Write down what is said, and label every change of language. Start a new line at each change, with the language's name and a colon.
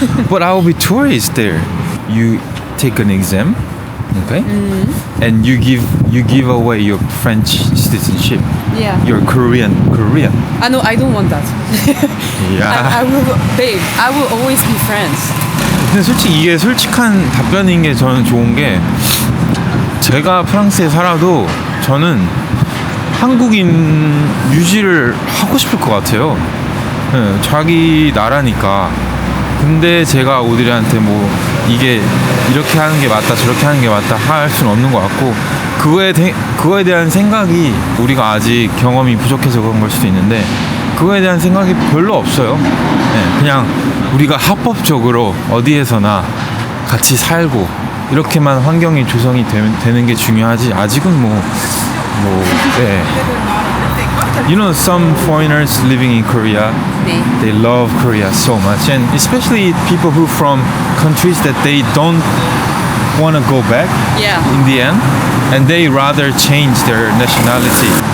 English: But I'll be tourist there. You take an exam, okay? And you give away your French citizenship. Yeah. You're Korean. Ah no, I don't want that.
Korean: 야.
English: I will always be friends.
Korean: 근데 솔직히 이게 솔직한 답변인 게 저는 좋은 게 제가 프랑스에 살아도 저는 한국인 유지를 하고 싶을 것 같아요. 네, 자기 나라니까. 근데 제가 오드리한테 뭐 이게 이렇게 하는 게 맞다 저렇게 하는 게 맞다 할 수는 없는 것 같고 그거에 대한 생각이 우리가 아직 경험이 부족해서 그런 걸 수도 있는데 그거에 대한 생각이 별로 없어요. 네, 그냥 우리가 합법적으로 어디에서나 같이 살고 이렇게만 환경이 조성이 되는 게 중요하지 아직은 네.
English: You know, some foreigners living in Korea,
Korean: 네.
English: they love Korea so much, and especially people who from countries that they don't want to go back Yeah. in the end, and they rather change their nationality.